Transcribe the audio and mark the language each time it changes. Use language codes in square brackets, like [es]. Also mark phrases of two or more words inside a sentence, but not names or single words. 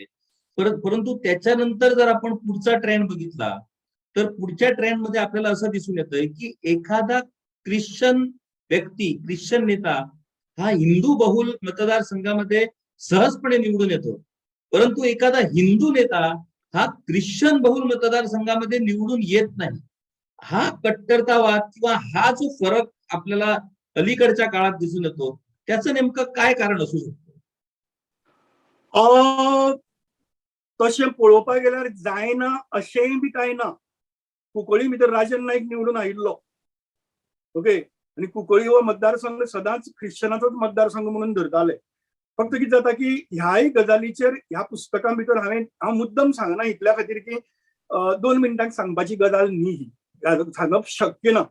[mr] परंतु त्याच्यानंतर जर आपण पुढचा ट्रेंड बघितला तर पुढच्या ट्रेंड मध्ये आपल्याला असं दिसून येतंय की एखादा ख्रिश्चन व्यक्ती, ख्रिश्चन नेता हा हिंदू बहुल मतदारसंघामध्ये सहजपणे निवडून येतो, परंतु एखादा हिंदू नेता हा ख्रिश्चन बहुल मतदारसंघामध्ये निवडून येत नाही. हा कट्टरतावाद किंवा हा जो फरक आपल्याला अलीकडच्या काळात दिसून येतो त्याचं नेमकं काय कारण असू शकतं? [kok] तशें पळोवपाक गेल्यार जायना अशेंय बी कांय ना. कुंकळी भितर राजन नाईक निवडून आयिल्लो, ओके, आनी कुंकळी हो मतदारसंघ सदांच ख्रिश्चनाचोच मतदारसंघ म्हणून धरताले. फक्त कितें जाता की ह्याय गजालीचेर ह्या पुस्तकां भितर हांव मुद्दम सांगना इतल्या खातीर की 2 मिनटांक सांगपाची गजाल न्ही ही, सांगप शक्य ना.